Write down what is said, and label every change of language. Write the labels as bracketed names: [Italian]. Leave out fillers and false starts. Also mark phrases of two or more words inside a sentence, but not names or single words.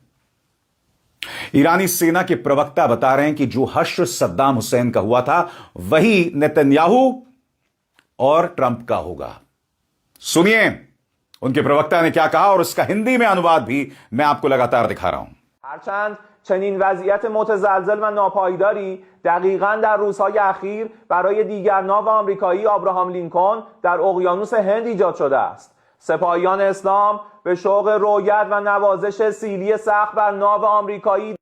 [Hindi] ईरानी सेना के प्रवक्ता बता रहे हैं कि जो हश्र सद्दाम हुसैन का हुआ था वही नेतन्याहू और ट्रंप का होगा। सुनिए उनके प्रवक्ता ने क्या कहा और इसका हिंदी में अनुवाद भी मैं आपको लगातार दिखा रहा हूं। [Persian] هرچند چنین وضعیت متزلزل و ناپایداری دقیقاً در روزهای اخیر برای دیگر ناو آمریکایی آبراهام لینکلن در اقیانوس هند ایجاد شده است. سپاهیان اسلام به شوق رویت و نوازش سیلی سقف بر ناو آمریکایی